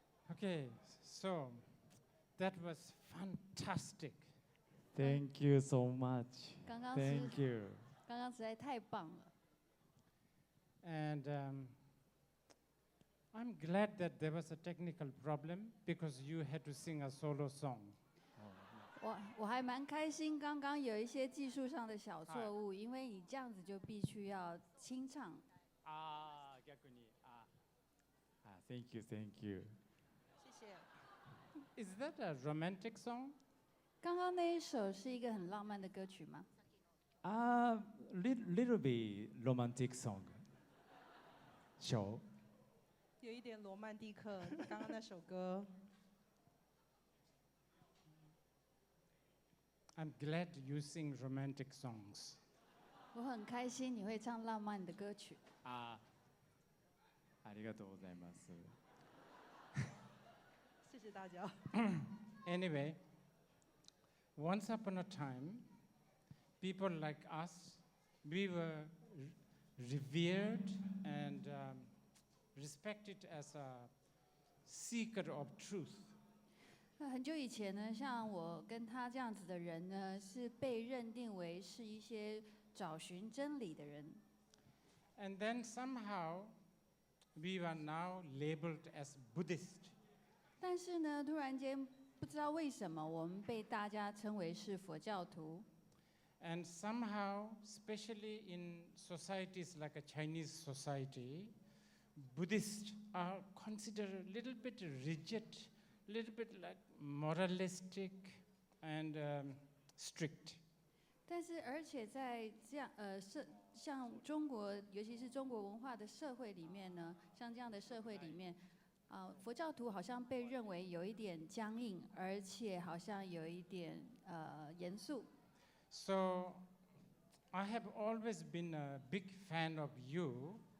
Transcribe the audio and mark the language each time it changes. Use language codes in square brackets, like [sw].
[en] Okay, so that was fantastic. Thank you so much. [zh] 刚刚 [en] Thank [zh] 是 [en] you. [zh] 刚刚实在太棒了。 [en] And I'm glad that there was a technical problem because you had to sing a solo song. [zh] 我还蛮开心，刚刚有一些技术上的小错误，因为你这样子就必须要清唱。 [en] Thank you, thank you. [zh] 谢谢。 [en] Is that a romantic song? [zh] 刚刚那一首是一个很浪漫的歌曲吗？ [en] Little bit romantic song. Show. [zh] 有一点罗曼蒂克，刚刚那首歌。 [en] I'm glad you sing romantic songs. [zh] 我很开心你会唱浪漫的歌曲。 [ja] ありがとうございます。 [zh] 谢谢大家。 [en] Anyway, once upon a time, people like us, we were revered and respected as a seeker of truth. [zh] 那很久以前呢，像我跟他这样子的人呢，是被认定为是一些找寻真理的人。 [en] And then somehow, we are now labeled as Buddhist. [zh] 但是呢，突然间不知道为什么，我们被大家称为是佛教徒。 [en] And somehow, especially in societies like a Chinese society, Buddhists are considered a little bit rigid, a little bit like moralistic and strict. [zh] 但是，而且在这样像中国，尤其是中国文化的社会里面呢，像这样的社会里面，佛教徒好像被认为有一点僵硬，而且好像有一点严肃。 [en] So, I have always been a big fan of you.